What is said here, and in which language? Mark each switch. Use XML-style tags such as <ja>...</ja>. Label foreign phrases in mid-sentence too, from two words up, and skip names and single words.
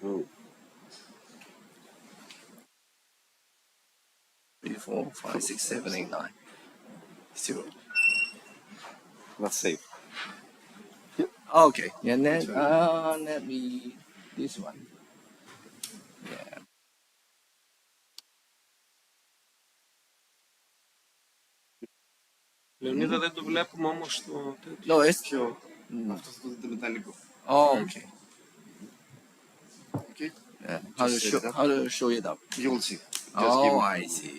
<en>3, 4, 5, 6, 7, 8, 9. 0. Not safe. Okay, and then let me this one. Yeah.</en> <el>Λεωνίδα, δεν το βλέπουμε όμως στο τέτοιο.</el> <en>No, it's</en> <el>Αυτό το μεταλλικό.</el> <en>oh, okay. Okay. Yeah. Just How to show it up? You'll see. Just give Oh, me I see.</en>